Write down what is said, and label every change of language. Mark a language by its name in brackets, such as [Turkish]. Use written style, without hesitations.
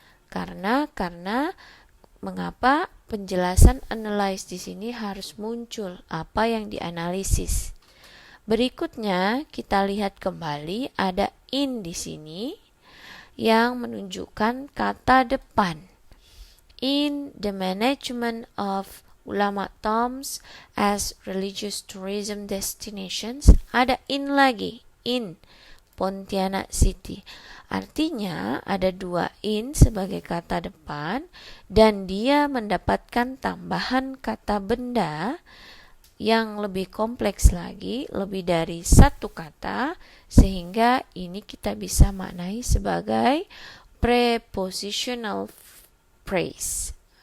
[Indonesian] Karena mengapa penjelasan analyze di sini harus muncul, apa yang dianalisis. Berikutnya kita lihat kembali ada in di sini yang menunjukkan kata depan. [English] In the management of ulama tombs as religious tourism destinations, [Indonesian] ada in lagi, [English] in Pontianak City. [Indonesian] Artinya ada dua in sebagai kata depan, dan dia mendapatkan tambahan kata benda yang lebih kompleks lagi, lebih dari satu kata, sehingga ini kita bisa maknai sebagai prepositional phrase.